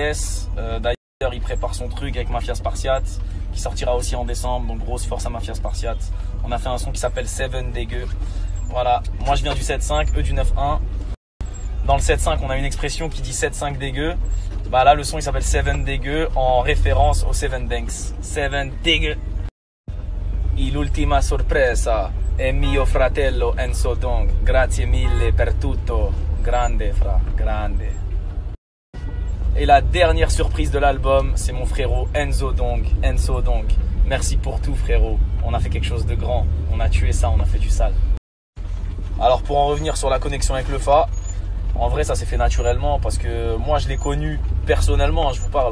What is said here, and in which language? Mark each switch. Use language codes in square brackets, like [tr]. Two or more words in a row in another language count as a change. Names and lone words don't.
[fr] D'ailleurs, il prépare son truc avec Mafia Spartiate, qui sortira aussi en décembre. Donc grosse force à Mafia Spartiate. On a fait un son qui s'appelle Seven Dégueu. Voilà, moi je viens du 7-5, eux du 9-1. Dans le 7-5, on a une expression qui dit 7-5 dégueu. Bah là, le son il s'appelle Seven Dégueu en référence au Seven Banks. Seven Dégueu. [it] E l'ultima sorpresa è mio fratello Enzo Dong. Grazie mille per tutto. Grande, fra, grande. [fr] Et la dernière surprise de l'album, c'est mon frérot Enzo Dong. Enzo Dong. Merci pour tout, frérot. On a fait quelque chose de grand. On a tué ça, on a fait du sale. Alors, pour en revenir sur la connexion avec le Fa, en vrai, ça s'est fait naturellement parce que moi, je l'ai connu personnellement, je vous parle.